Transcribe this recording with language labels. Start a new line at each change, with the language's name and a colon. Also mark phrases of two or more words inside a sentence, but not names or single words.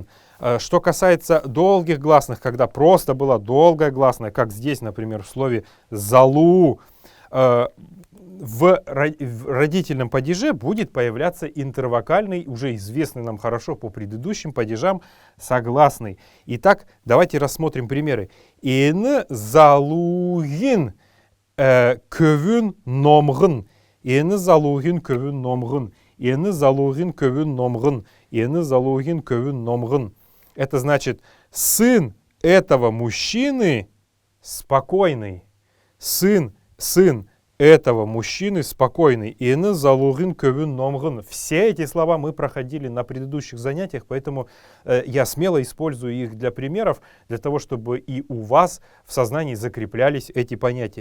Russian: Что касается долгих гласных, когда просто была долгая гласная, как здесь, например, в слове «залу», в родительном падеже будет появляться интервокальный, уже известный нам хорошо по предыдущим падежам, согласный. Итак, давайте рассмотрим примеры.
Kalmyk: «Ин залугин көвүн номгын». «Ин залугин көвүн номгын». «Ин залугин көвүн номгын». «Ин залугин көвүн номгын».
Russian: Это значит, сын этого мужчины спокойный. Сын этого мужчины спокойный.
Kalmyk: Ины залугин кövүн номгын.
Russian: Все эти слова мы проходили на предыдущих занятиях, поэтому я смело использую их для примеров, для того, чтобы и у вас в сознании закреплялись эти понятия.